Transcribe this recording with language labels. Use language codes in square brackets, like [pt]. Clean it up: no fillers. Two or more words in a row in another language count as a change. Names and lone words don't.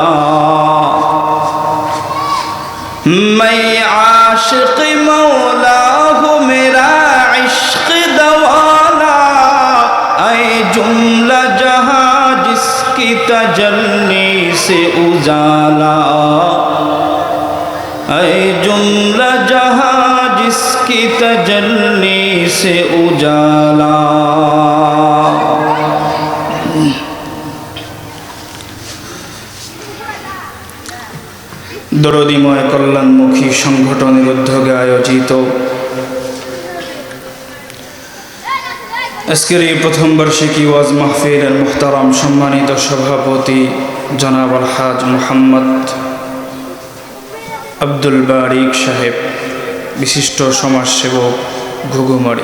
[ur] میں عاشق مولا ہوں میرا عشق دوانا اے جملہ جہاں جس کی تجلی سے اجالا اے جملہ جہاں جس کی تجلی سے اجالا [bn] দরদিময় কল্যাণমুখী সংগঠনের উদ্যোগে আয়োজিত আজকের এই প্রথম বার্ষিকী ওয়াজ মাহফিলের মুহতারাম সম্মানিত সভাপতি জনাব আলহাজ মোহাম্মদ আব্দুল বারিক সাহেব, বিশিষ্ট সমাজসেবক ঘুঘুমারি।